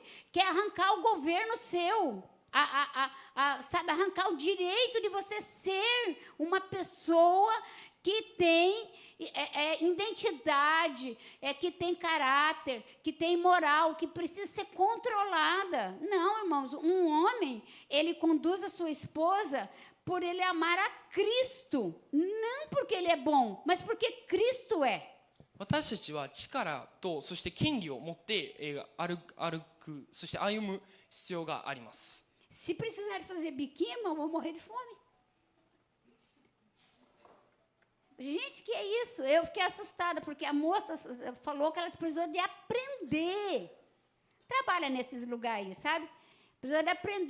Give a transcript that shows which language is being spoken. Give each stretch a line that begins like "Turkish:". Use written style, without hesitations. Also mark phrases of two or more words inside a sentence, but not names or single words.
Portuguese: Quer arrancar o governo seu. Sabe, arrancar o direito de você ser uma pessoa que tem identidade, que tem caráter, que tem moral, que precisa ser controlada. Não, irmãos, um homem, ele conduz a sua esposa por ele amar a Cristo, não porque ele é bom, mas porque Cristo é.
Japanese: 私たちは力とそして権利を持って歩く、そして歩む必要があります。
Portuguese: Se precisar fazer biquinho, irmão, vou morrer de fome. Gente, que é isso? Eu fiquei assustada, porque a moça falou que ela precisou de aprender. Trabalha nesses lugares, sabe? Precisou de aprender.